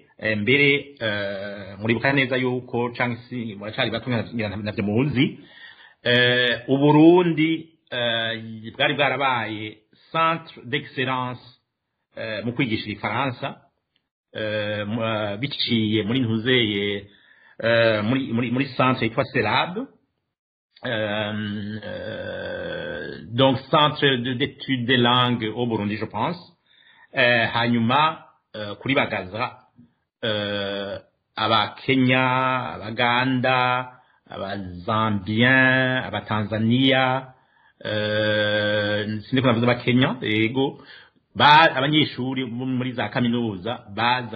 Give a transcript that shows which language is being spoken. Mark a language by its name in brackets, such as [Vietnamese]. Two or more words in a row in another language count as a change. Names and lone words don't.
[Rundi] Mbere muribuka neza yuko canke muracari batumwe navyo muzi, Uburundi bwari bwarabaye [French] centre d'excellence [Rundi] mu kwigisha ifaransa biciye muri ntuzeye muri centre yitwa CELAB [French] donc centre d'études des langues au Burundi je pense [Rundi] hanyuma kuri bagaza abakenya abaganda abazambien abatanzania sindi kunavuza abakenya yego abanyeshuri muri za kaminuza baza